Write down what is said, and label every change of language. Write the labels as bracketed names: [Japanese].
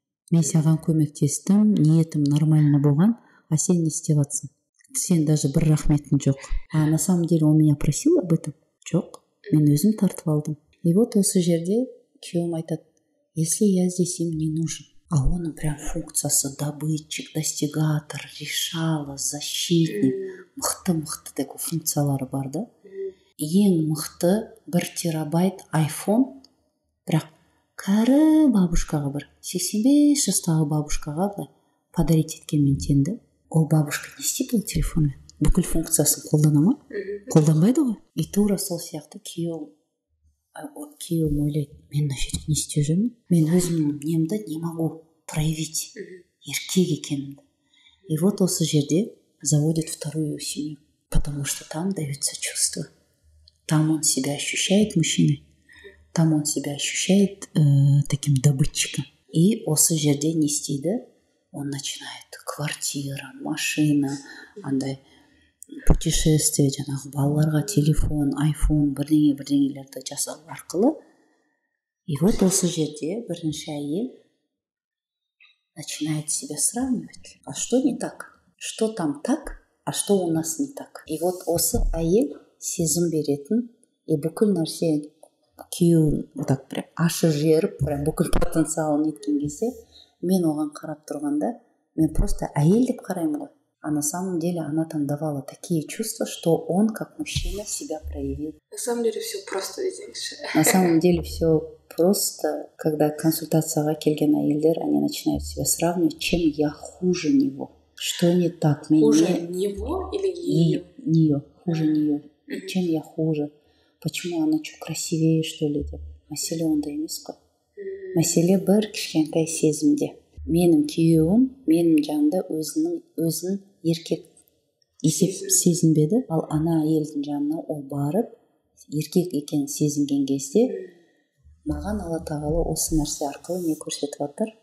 [Kazakh] Мен саған көмектестім, ниетім нормально болған, а сен не істеп жатсың? Сен даже бір рахметің жоқ. [Russian] А на самом деле он меня просил об этом? [Kazakh] Жоқ. Мен өзім тартып алдым. И вот осы жерде күйеуім айтады, [Russian] если я здесь им не нужен, [Kazakh] а он прям функциясы добытчик, достигатор, решала, защитник, мықты такой функциялары бар да. Ең мықты 1 терабайт iPhone, бірақ кәрі бабушкаға, бір 85 жастағы бабушкаға былай подарить еткен теңді. Ол бабушка не істейді ол телефонмен? Бүкіл функциясын қолдана ма? Қолданбайды ғой. И тура сол сияқты күйеуім ойлайды, мен мына жерде не істеп жүрмін? Мен өзімнің немді [Russian] не могу проявить, [Kazakh] еркек екенімді. [Russian] И вот [Kazakh] осы жерде [Russian] заводит вторую семью, потому что там дается чувство. Там он себя ощущает мужчиной, там он себя ощущает таким добытчиком. [Kazakh] И осы жерде не істейді? [Russian] Он начинает [Kazakh] квартира, машина, андай путешествие, жаңағы балаларға телефон, iPhone, бірдеңелерді жасау арқылы. [Russian] И вот [Kazakh] осы жерде бірінші әйел [Russian] начинает себя сравнивать. А что не так? Что там так, а что у нас не так? [Kazakh] И вот осы әйел сезім беретін, и бүкіл нәрсе күйеуін так прям ашып жіберіп, прям бүкіл потенциалын еткен кезде, мен оған қарап тұрғанда, мен просто әйел деп қараймын ғой. [Russian] А на самом деле она там давала такие чувства, что он как мужчина себя проявил. На самом деле все просто десеңізші. На самом деле все просто, когда [Kazakh] консультацияға келген әйелдер, [Russian] они начинают себя сравнивать, чем я хуже него. Что не так? Хуже него или ее? Нее. Хуже нее. Чем я хуже? Почему она что, красивее, что ли? [Kazakh] Деп. Мәселе онда емес қой. Мәселе бір кішкентай сезімде. Менің күйеуім менің жанымда өзін еркек сезінбеді, ал ана әйелдің жанына ол барып еркек екенін сезінген кезде маған Алла тағала осы нәрсе арқылы не көрсетіп жатыр?